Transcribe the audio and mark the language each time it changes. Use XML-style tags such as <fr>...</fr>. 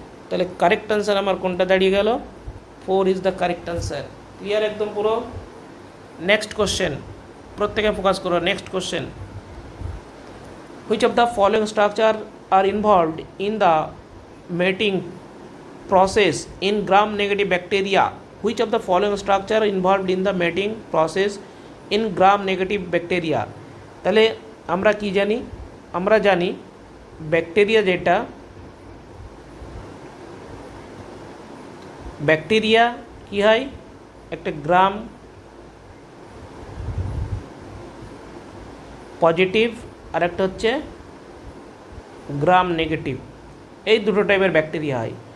<bn>তাহলে correct answer আমার কোনটা দাঁড়িয়ে গেল?</bn> <en>4 is the correct answer.</en> <bn>Clear একদম পুরো?</bn> <en>next question,</en> <bn>প্রত্যেকে ফোকাস করো।</bn> <en>Next question, which of the following structure are involved in the mating process in gram negative bacteria? Which of the following structure involved in the mating process in gram negative bacteria?</en> <bn>তাহলে আমরা কি জানি? আমরা জানি bacteria, যেটা bacteria কি হয়, একটা গ্রাম পজিটিভ আর একটা হচ্ছে গ্রাম নেগেটিভ, এই দুটো টাইপের ব্যাকটেরিয়া হয়।</bn>